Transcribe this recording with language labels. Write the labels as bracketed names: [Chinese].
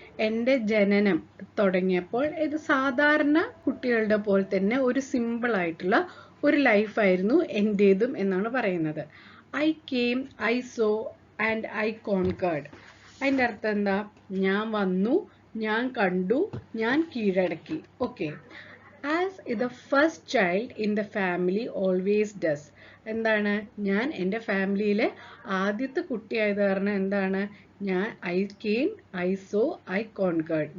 [Malayalam] എൻ്റെ ജനനം തുടങ്ങിയപ്പോൾ ഇത് സാധാരണ കുട്ടികളുടെ പോലെ തന്നെ ഒരു സിമ്പിൾ ആയിട്ടുള്ള ഒരു ലൈഫായിരുന്നു എൻ്റേതും എന്നാണ് പറയുന്നത്. [English] I came, I saw and I conquered. [Malayalam] അതിൻ്റെ അർത്ഥം എന്താ? ഞാൻ വന്നു, ഞാൻ കണ്ടു, ഞാൻ കീഴടക്കി. [English] Okay, as the first child in the family always does. [Malayalam] എന്താണ്? ഞാൻ എൻ്റെ ഫാമിലിയിലെ ആദ്യത്തെ കുട്ടിയായത് കാരണം ഞാൻ [English] I came, I saw, I conquered.